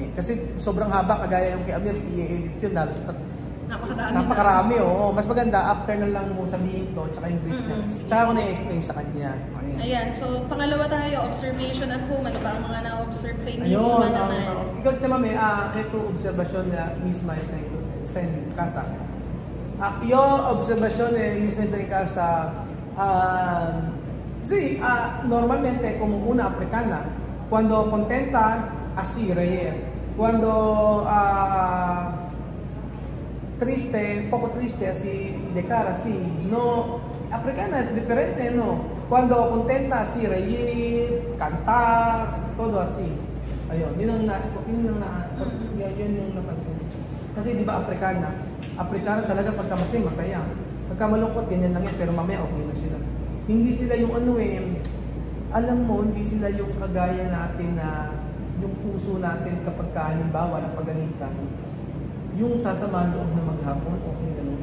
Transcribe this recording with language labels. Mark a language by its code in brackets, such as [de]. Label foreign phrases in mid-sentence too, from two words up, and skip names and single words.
[tl] Kasi sobrang haba, kagaya yung kay Amir, i-edit yun. Napakarami, oo. Mas maganda, after na lang mo sabihin to, tsaka yung English niya. Tsaka ko na i-explain sa kanya. Ayan, so pangalawa tayo, observation at home. Ano ba ang mga na-observe kay Misma naman? Ikaw, Chamami, kaya ito observation na Misma [es] está en casa. Yo observación misma está en casa. Sí, normalmente como una africana, cuando contenta, así reír. Cuando triste, poco triste, así de cara, así. No, africana es diferente, ¿no? Cuando contenta, así reír, cantar, todo así. [tl] Ayun, yun yung napansin. Kasi di ba Afrikana talaga pagka masaya. Pagka malungkot, ganyan lang yan, pero mamaya okay na sila. Hindi sila yung alam mo, hindi sila yung kagaya natin na yung puso natin kapag halimbawa ng pagalitan, yung sasama loob na maghapon, okay gano'n.